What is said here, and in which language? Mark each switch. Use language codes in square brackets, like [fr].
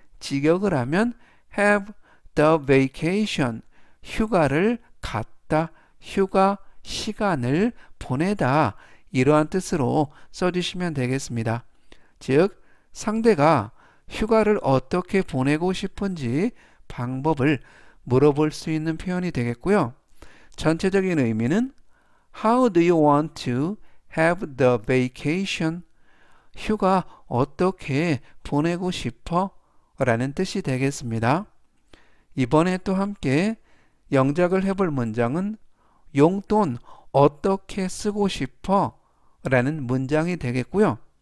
[ko] 직역을 하면 [en] have the vacation [ko] 휴가를 갖다, 휴가 시간을 보내다 이러한 뜻으로 써주시면 되겠습니다. 즉 상대가 휴가를 어떻게 보내고 싶은지 방법을 물어볼 수 있는 표현이 되겠고요. 전체적인 의미는 [en] How do you want to have the vacation? [ko] 휴가 어떻게 보내고 싶어? 라는 뜻이 되겠습니다. 이번에 또 함께 영작을 해볼 문장은 용돈 어떻게 쓰고 싶어? 라는 문장이 되겠고요.